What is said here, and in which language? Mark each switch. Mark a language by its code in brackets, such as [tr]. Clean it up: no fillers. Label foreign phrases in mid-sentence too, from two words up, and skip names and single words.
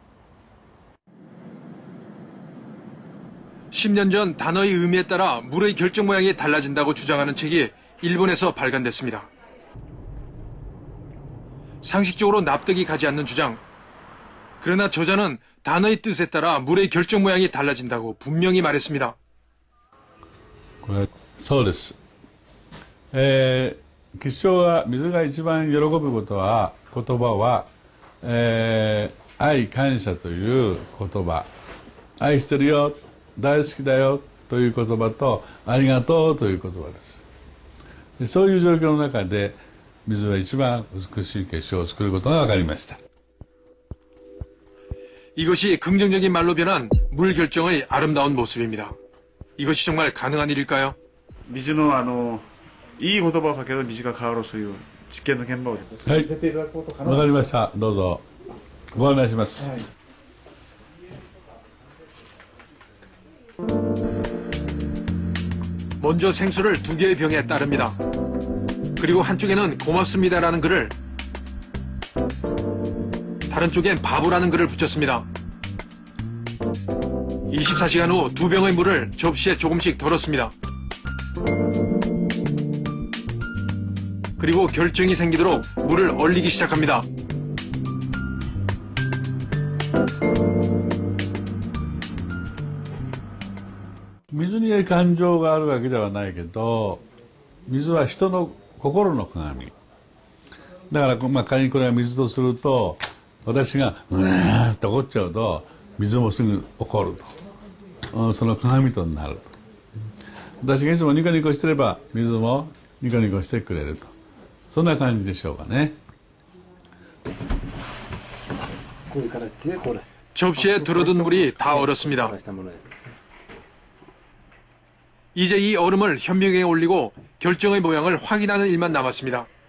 [ko] 10년 전 단어의 의미에 따라 물의 결정 모양이 달라진다고 주장하는 책이 일본에서 발간됐습니다. 상식적으로 납득이 가지 않는 주장. 그러나 저자는 단어의 뜻에 따라 물의 결정 모양이 달라진다고 분명히 말했습니다. [ja] そうです。吉祥は水が一番喜ぶことは、言葉は、愛感謝という言葉、愛してるよ、大好きだよという言葉と、ありがとうという言葉です。でそういう状況の中で、水は一番美しい結晶を作ることが分かりました。 [ko] 이것이 긍정적인 말로 변한 물 결정의 아름다운 모습입니다. 이것이 정말 가능한 일일까요? [ja] 水のいい言葉をかけると水が変わるそういう実験の現場をさせていただくことかな。わかりました。どうぞご案内します。 [ko] 먼저 생수를 2개의 병에 따릅니다. 그리고 한쪽에는 고맙습니다라는 글을, 다른 쪽엔 바보라는 글을 붙였습니다. 24시간 후 2병의 물을 접시에 조금씩 덜었습니다. 그리고 결정이 생기도록 물을 얼리기 시작합니다. [ja] 水に感情があるわけではないけど、水は人の心の鏡。だから、仮にこれは水とすると、私がうーんと怒っちゃうと、水もすぐ怒ると。その鏡となると。私がいつもニコニコしてれば、水もニコニコしてくれると。そんな感じでしょうかね。 [ko] 접시에 들어둔 물이 다 얼었습니다. 이제 이 얼음을 현명에 올리고 결정의 모양을 확인하는 일만 남았습니다.